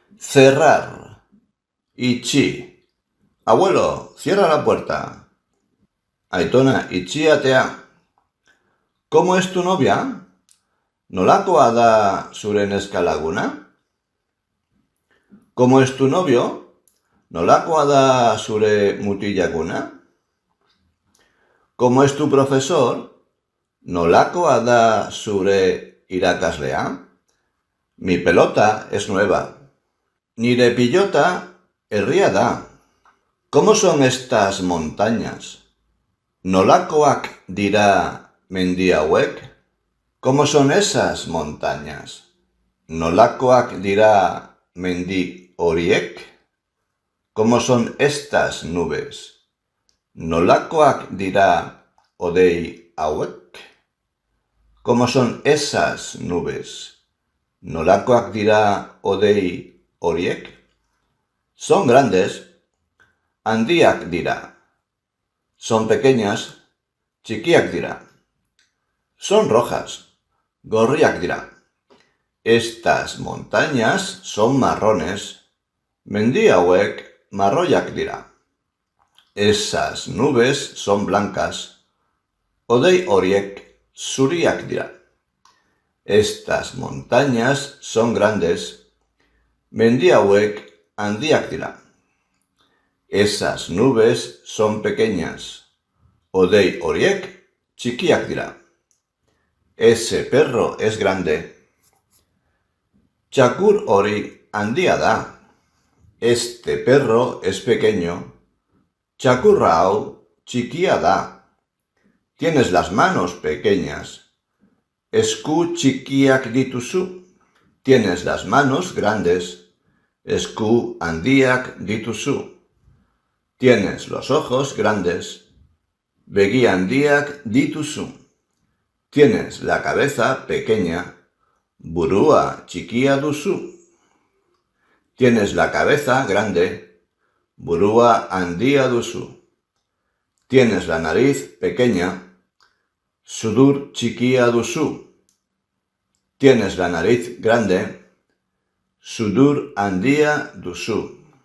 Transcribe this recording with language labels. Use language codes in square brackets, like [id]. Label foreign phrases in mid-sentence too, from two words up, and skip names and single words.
[es] Cerrar. Itxi. Abuelo, cierra la puerta. [eu] Aitona, itxi atea. [es] ¿Cómo es tu novia? [eu] ¿Nolakoa da zure neska laguna? [es] ¿Cómo es tu novio? [eu] ¿Nolakoa da zure mutilaguna? [es] ¿Cómo es tu profesor? [eu] ¿Nolakoa da zure irakaslea? [es] Mi pelota es nueva. [eu] Nire pilota herria da. [es] ¿Cómo son estas montañas? [eu] ¿Nolakoak dira mendi hauek? [es] ¿Cómo son esas montañas? [eu] ¿Nolakoak dira mendi horiek? [es] ¿Cómo son estas nubes? [eu] ¿Nolakoak dira hodei hauek? [es] ¿Cómo son esas nubes? [eu] ¿Nolakoak dira hodei horiek? [es] Son grandes, [eu] handiak dira. [es] Son pequeñas, [eu] txikiak dira. [es] Son rojas, [eu] gorriak dira. [es] Estas montañas son marrones, [eu] mendi hauek marroiak dira. [es] Esas nubes son blancas, [eu] hodei horiek zuriak dira. [es] Estas montañas son grandes, [eu] mendi hauek handiak dira. [es] Esas nubes son pequeñas, [eu] hodei horiek txikiak dira. [es] Ese perro es grande. [eu] Txakur hori handia da. [es] Este perro es pequeño. [eu] Txakurra hau txikia da. [es] Tienes las manos pequeñas. [eu] Esku txikiak dituzu. [es] Tienes las manos grandes. [eu] Esku handiak dituzu. [es] Tienes los ojos grandes. [eu] Begi handiak dituzu. [es] Tienes la cabeza pequeña. [eu] Burua txikia duzu. [es] Tienes la cabeza grande. [eu] Burua handia duzu. [es] Tienes la nariz pequeña. [eu] Sudur txikia duzu. [es] Tienes la nariz grande. [eu] Sudur handia duzu.